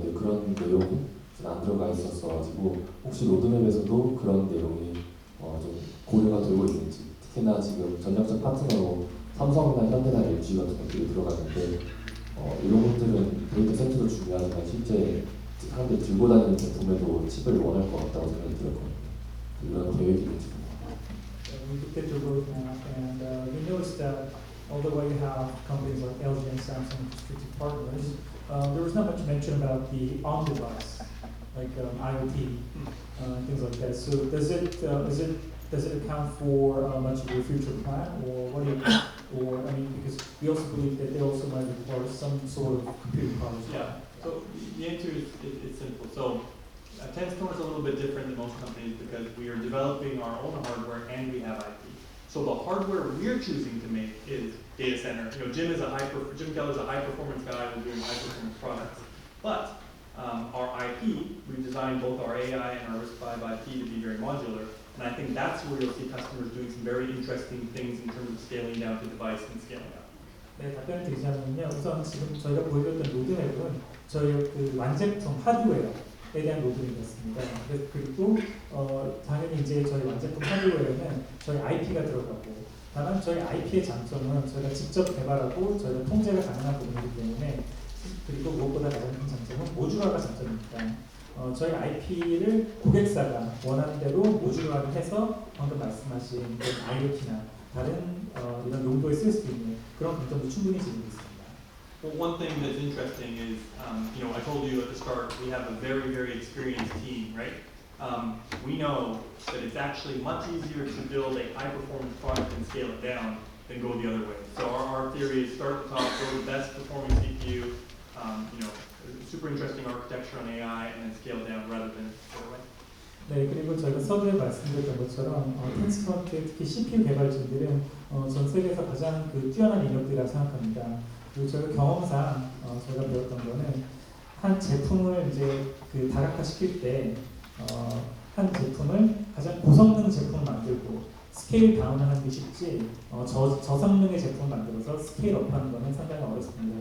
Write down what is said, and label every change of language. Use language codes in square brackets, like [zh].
[ko] 근데 그런 내용이 안 들어가 있었어가지고 혹시 로드맵에서도 그런 내용이 좀 고려가 되고 있는지, 특히나 지금 전략적 파트너로 삼성이나 현대나 LG 같은 것들이 들어가는데 이런 것들은 데이터 센터도 중요하지만 실제 사람들이 들고 다니는 제품에도 칩을 원할 것 같다고 생각이 들었거든요. 이런 계획이 있는지. [en] We looked at the roadmap and we noticed that although you have companies like LG and Samsung strategic partners, there was not much mention about the on-device, like IoT, things like that. So does it account for much of your future plan, or what do you, or I mean, because we also believe that they also might require some sort of computing power. Yeah. So the answer is it's simple. So Tenstoren is a little bit different than most companies because we are developing our own hardware and we have IP. So the hardware we're choosing to make is data center. You know, Jim Keller's a high performance guy who's doing high performance products. But our IP, we've designed both our AI and our RISC-V IP to be very modular. And I think that's where you'll see customers doing some very interesting things in terms of scaling down to device and scaling up. [ko] 네, 답변을 드리자면요. 우선 지금 저희가 보여줬던 로드맵은 저희 그 완제품 하드웨어에 대한 로드맵이었습니다. 그리고 당연히 이제 저희 완제품 하드웨어에는 저희 IP가 들어가고, 다만 저희 IP의 장점은 저희가 직접 개발하고 저희가 통제가 가능한 부분이기 때문에, 그리고 무엇보다 가장 큰 장점은 모듈화가 장점입니다. 저희 IP를 고객사가 원하는 대로 모듈화를 해서 방금 말씀하신 IoT나 다른 이런 용도에 쓸 수 있는 그런 강점도 충분히 지니고 있습니다. [en] Well, one thing that's interesting is, you know, I told you at the start, we have a very, very experienced team, right? We know that it's actually much easier to build a high-performance product and scale it down than go the other way. So our theory is start at the top, build the best performing CPU, you know, super interesting architecture on AI, and then scale down rather than the other way. [ko] 네, 그리고 저희가 서두에 말씀드렸던 것처럼 텐스토렌트 특히 CPU 개발진들은 전 세계에서 가장 뛰어난 인력들이라고 생각합니다. 그리고 저희가 경험상 저희가 배웠던 거는 한 제품을 이제 다각화시킬 때 한 제품을 가장 고성능 제품을 만들고 스케일 다운을 하는 게 쉽지 저성능의 제품을 만들어서 스케일 업하는 거는 상당히 어렵습니다.